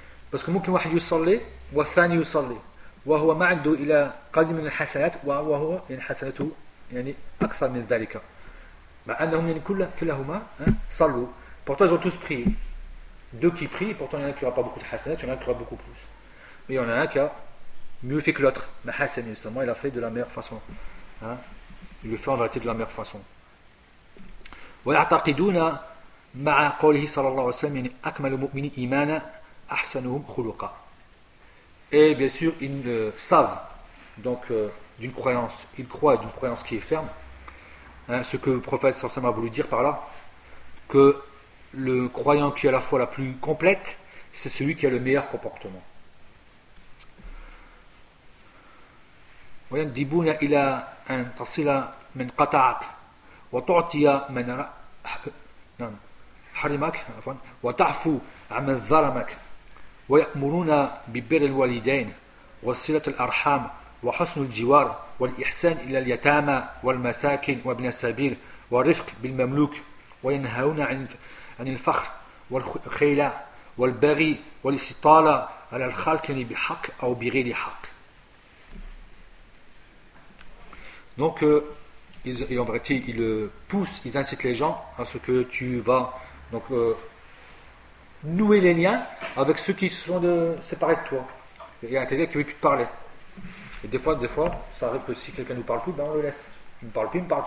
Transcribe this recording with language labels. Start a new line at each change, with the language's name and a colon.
French: Parce que
Arabic: mumkin wahid yusalli wa thani yusalli. وهو ما عنده إلى قليل من الحسنات وهو يعني حسنته يعني أكثر من ذلك مع أنهم يعني كلهما صلوا
French: pourtant ils ont tous prié deux qui prient pourtant il y en a qui n'aura pas beaucoup de حسنات il y en a qui aura beaucoup plus mais il y en a un qui a mieux fait que l'autre mais حسن justement il a fait de la meilleure façon hein? Il le fait en vérité de la meilleure façon
Arabic: ويعتقدون مع قوله صلى الله عليه وسلم يعني أكمل المؤمنين إيمانا أحسنهم خلقا.
French: Et bien sûr, ils savent d'une croyance, ils croient d'une croyance qui est ferme, hein, ce que le prophète sallallahu alayhi wa sallam a voulu dire par là, que le croyant qui a la foi la plus complète, c'est celui qui a le meilleur comportement.
Arabic: Dibuna ila an tasila man qata'ak wa tu'tiya man harimak wa ta'fu amman dhalamak. ويأمرون ببر الوالدين وصلة الأرحام وحسن الجوار والإحسان إلى اليتامى والمساكين وابن السبيل والرفق بالمملوك وينهون عن الفخر والخيلاء والبغي والاستطالة على الخلق بحق أو بغير حق.
French: Donc, en vérité, ils poussent, ils incitent les gens à ce que tu vas nouer les liens avec ceux qui se sont séparés de toi. Il y a quelqu'un qui veut plus te parler. Et des fois, ça arrive que si quelqu'un ne nous parle plus, ben on le laisse. Il ne parle plus.